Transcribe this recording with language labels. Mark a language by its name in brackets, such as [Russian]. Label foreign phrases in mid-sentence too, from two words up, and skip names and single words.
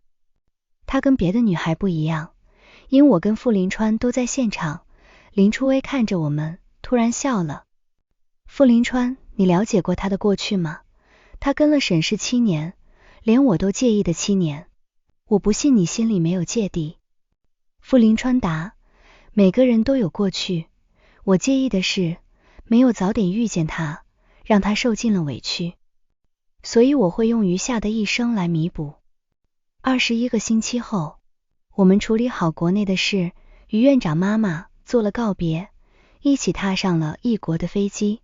[Chinese] 她跟別的女孩不一樣，因我跟傅林川都在現場。林初微看着我們，突然笑了。傅林川，你了解過他的過去嗎？他跟了沈氏7年，連我都介意的7年。我不信你心裡沒有芥蒂。傅林川答，每個人都有過去，我介意的是沒有早點遇見他，讓他受盡了委屈，所以我會用餘下的一生來彌補。21個星期後， 我們處理好國內的事，與院長媽媽做了告別，一起踏上了異國的飛機。